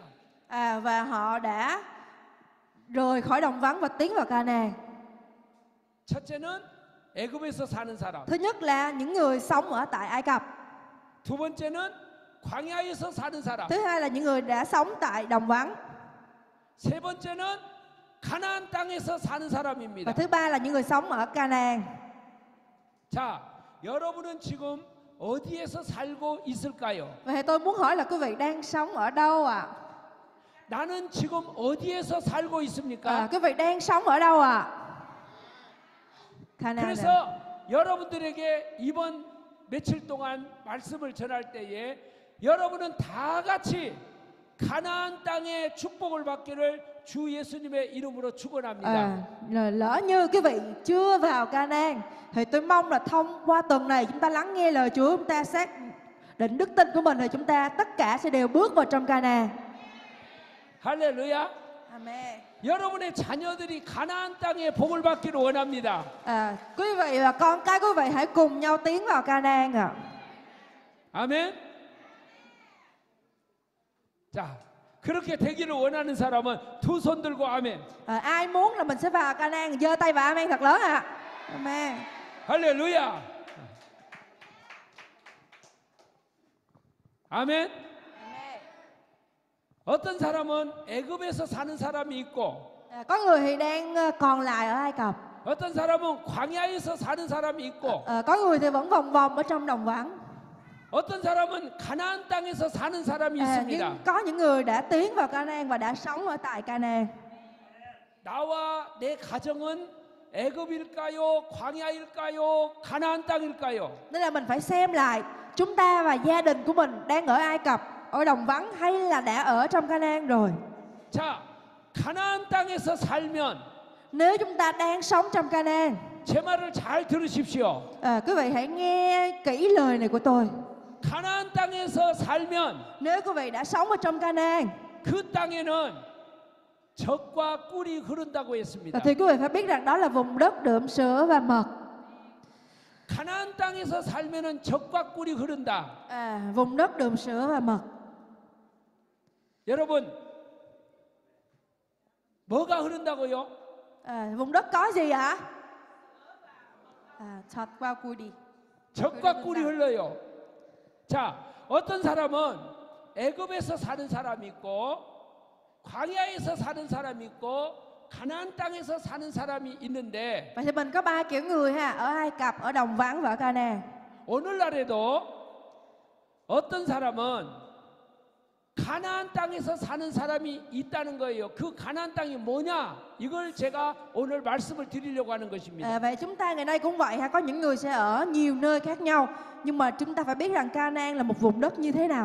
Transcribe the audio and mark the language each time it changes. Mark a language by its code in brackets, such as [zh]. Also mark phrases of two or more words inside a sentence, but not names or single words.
[vi] Và họ đã rời khỏi đồng vắng và tiến vào Canaan. [ko] 첫째는 애굽에서 사는 사람. [vi] Thứ nhất là những người sống ở tại Ai Cập. [ko] 두 번째는 광야에서 사는 사람. [vi] Thứ hai là những người đã sống tại đồng vắng. [ko] 세 번째는 가나안 땅에서 사는 [vi] Và [ko] 사람입니다. [vi] thứ ba là những người sống ở Canaan. [ko] 자, 여러분은 지금 어디에서 살고 있을까요? [vi] Vậy thì tôi muốn hỏi là quý vị đang sống ở đâu ạ? [ko] 나는 지금 어디에서 살고 있습니까? [vi] Quý vị đang sống ở đâu ạ? Canaan. [ko] 그래서 여러분들에게 이번 며칠 동안 말씀을 전할 때에 여러분은 다 같이 가나안 땅의 축복을 받기를 주 예수님의 이름으로 축원합니다. [vi] Lỡ như quý vị chưa vào Canaan thì tôi mong là thông qua tuần này chúng ta lắng nghe lời Chúa, chúng ta xác định đức tin của mình thì chúng ta tất cả sẽ đều bước vào trong Canaan. [ko] 할렐루야. [vi] Amen. [ko] 여러분의 자녀들이 가나안 땅의 복을 받기를 원합니다. [vi] Quý vị và con cái quý vị hãy cùng nhau tiến vào Canaan ạ. [ko] 아멘. 자, 그렇게 되기를 원하는 사람은 두 손 들고 아멘. [vi] Ai muốn là mình sẽ vào Canaan giơ tay vào amen thật lớn ạ. Amen. [ko] 할렐루야. 아멘. 어떤 사람은 애굽에서 사는 사람이 있고 [vi] Có người thì đang còn lại ở Ai Cập. [ko] 어떤 사람은 광야에서 사는 사람이 있고 [vi] Có người thì vẫn vòng vòng ở trong đồng vắng. [ko] 어떤 사람은 가나안 땅에서 사는 사람이 있습니다. [vi] Nhưng có những người đã tiến vào Canaan và đã sống ở tại Canaan. [ko] 나와 내 가정은 애굽일까요? 광야일까요? 가나안 땅일까요? [vi] Nên là mình phải xem lại chúng ta và gia đình của mình đang ở Ai Cập, ở đồng vắng hay là đã ở trong Canaan rồi. [ko] 자, 가나안 땅에서 살면 [vi] Nếu chúng ta đang sống trong Canaan, [ko] 제 말을 잘 들으십시오. [vi] quý vị hãy nghe kỹ lời này của tôi. [ko] 가나안 땅에서 살면 [vi] Nếu quý vị đã sống ở trong Canaan [ko] 그 땅에는 젖과 꿀이 흐른다고 했습니다. [vi] thì quý vị phải biết rằng đó là vùng đất đượm sữa và mật. [ko] 가나안 땅에서 살면은 젖과 꿀이 흐른다. [vi] Vùng đất đượm sữa và mật. [ko] 여러분, 뭐가 흐른다고요? [vi] Vùng đất có gì ạ? Chọt qua cùi đi. [ko] 젖과 꿀이 흘러요. 자, 어떤 사람은 애굽에서 사는 사람이 있고 광야에서 사는 사람이 있고 가나안 땅에서 사는 사람이 있는데 [vi] Vậy thì mình có ba kiểu người ha, ở Ai Cập, ở đồng vắng và ở Canaan. [ko] 오늘날에도 어떤 사람은 가나안 땅에서 사는 사람이 있다는 거예요. 그 가나안 땅이 뭐냐? 이걸 제가 오늘 말씀을 드리려고 하는 것입니다. [vi] Vậy chúng ta ngày nay cũng vậy ha, có những người sẽ ở nhiều nơi khác nhau, nhưng mà chúng ta phải biết rằng Canaan là một vùng đất như thế nào.